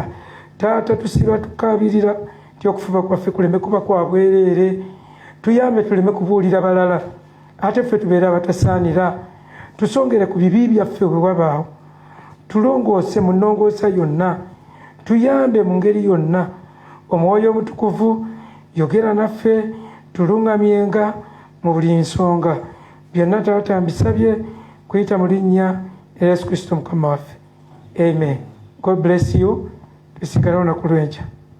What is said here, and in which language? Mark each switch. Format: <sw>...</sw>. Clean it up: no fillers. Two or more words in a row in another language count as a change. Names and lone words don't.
<lg>Taata tusiba tukabirira nti okufuba kwaffe kuleme kuba kwa bwereere tuyambe tuleme kubuulira balala ate ffe tubeere abatasaanira tusongere ku bibi byaffe bwe wabaawo tulongoose mu nnongoosa yonna tuyambe mu ngeri yonna. Omwoyo Omutukuvu yogera naffe tuluŋŋamyenga mu buli nsonga. Byonna Taata mbisabye kuyita mu linnya Yesu Kristo Mukama waffe.</lg> <en>Amen. God bless you.</en> <lg>Tusigale olunaku lw'enkya.</lg>